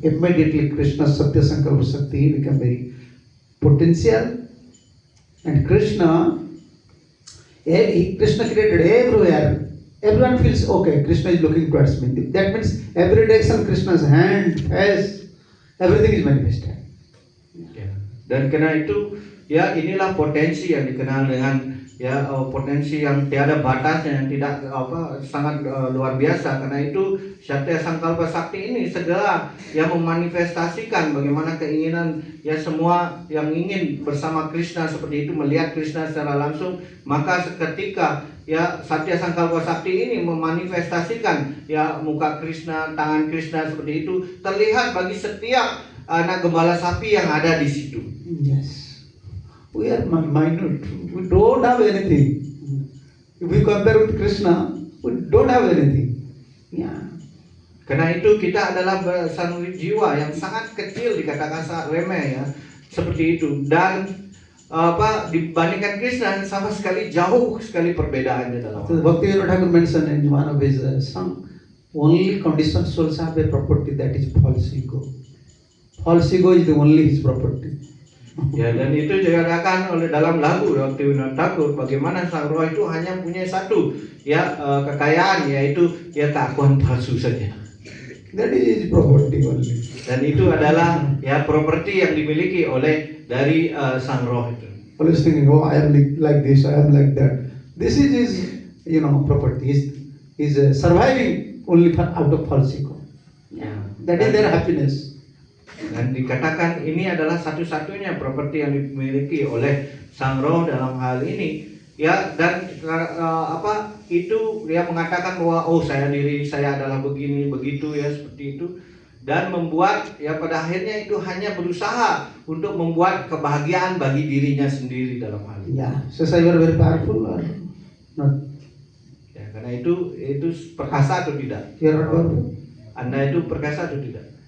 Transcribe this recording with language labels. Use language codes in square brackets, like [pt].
[en] Immediately Krishna Satya Sankalpa Shakti become very potential. And Krishna created everywhere. Everyone feels okay, Krishna is looking towards me. That means every direction Krishna's hand, face, everything is manifested. [id] Dan karena itu inilah potensi yang dikenal dengan potensi yang tiada batasnya, yang tidak sangat luar biasa. Karena itu Satya Sankalpa Sakti ini segera yang memanifestasikan bagaimana keinginan semua yang ingin bersama Krishna seperti itu, melihat Krishna secara langsung. Maka seketika Satya Sankalpa Sakti ini memanifestasikan muka Krishna, tangan Krishna seperti itu terlihat bagi setiap anak gembala sapi yang ada di situ. [en] Yes. We are minute. We don't have anything. If we compare with Krishna, we don't have anything. Yeah. [id] Karena itu kita adalah sang jiwa yang sangat kecil, dikatakan sangat remeh seperti itu. Dan dibandingkan Krishna sama sekali jauh sekali perbedaannya dalam. [en] So Bhaktivinoda Thakur mentioned in one of his song, only conditioned souls have a property, that is false ego. False ego is the only his property. [id] Ya, dan itu dikatakan oleh dalam lagu Bhaktivinoda Thakur, bagaimana sang roh itu hanya punya satu kekayaan, yaitu keakuan palsu saja. [en] That is his property only. [id] Dan itu adalah properti yang dimiliki oleh dari sang roh itu. [en] Always thinking, I am like this, I am like that. This is his, property. He's surviving only out of false ego. That is their happiness. [id] Dan dikatakan ini adalah satu-satunya properti yang dimiliki oleh sang roh dalam hal ini. Dan itu dia mengatakan bahwa oh diri saya adalah begini begitu ya seperti itu, dan membuat ya pada akhirnya itu hanya berusaha untuk membuat kebahagiaan bagi dirinya sendiri dalam hal ini. [en] Yeah. So you are very powerful or not? [id] Ya, karena itu perkasa atau tidak? [en] You are not powerful. [id] Anda itu perkasa atau tidak?